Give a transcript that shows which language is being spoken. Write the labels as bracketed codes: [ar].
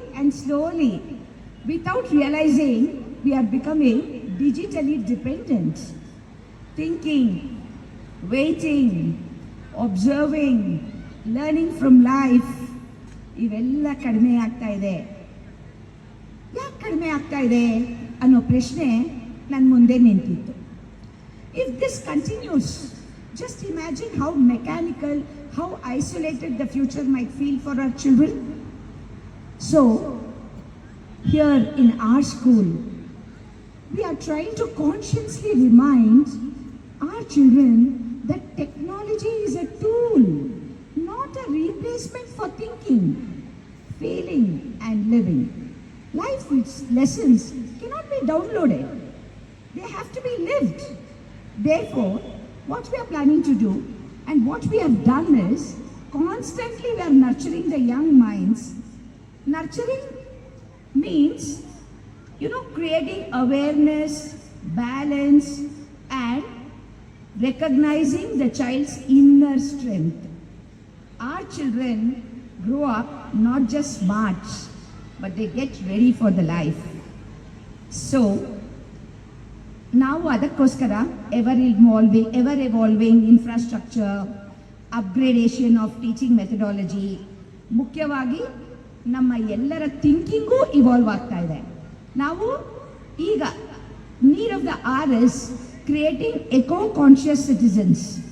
[en] Slowly, without realizing, we are becoming digitally dependent. Thinking, waiting, observing, learning from life, [kn] ಇವೆಲ್ಲ ಕಡಿಮೆ ಆಗ್ತಾ ಇದೆ. ಯಾಕೆ ಕಡಿಮೆ ಆಗ್ತಾ ಇದೆ ಅನ್ನೋ ಪ್ರಶ್ನೆ ನನ್ನ ಮುಂದೆ ನಿಂತಿತ್ತು. [en] If this continues, just imagine how mechanical, how isolated the future might feel for our children. So, here in our school, we are trying to consciously remind our children that technology is a tool, not a replacement for thinking, feeling, and living. Life's lessons cannot be downloaded. They have to be lived. Therefore, what we are planning to do and what we have done is constantly we are nurturing the young minds. Nurturing means, creating awareness, balance, and recognizing the child's inner strength. Our children grow up not just smart, but they get ready for the life. [kn] So, ನಾವು ಅದಕ್ಕೋಸ್ಕರ [en] ever evolving infrastructure, upgradation of teaching methodology, [kn] ಮುಖ್ಯವಾಗಿ ನಮ್ಮ ಎಲ್ಲರ thinking evolve ಆಗ್ತಾ ಇದೆ. ನಾವು ಈಗ [en] Need of the hour is creating eco conscious citizens.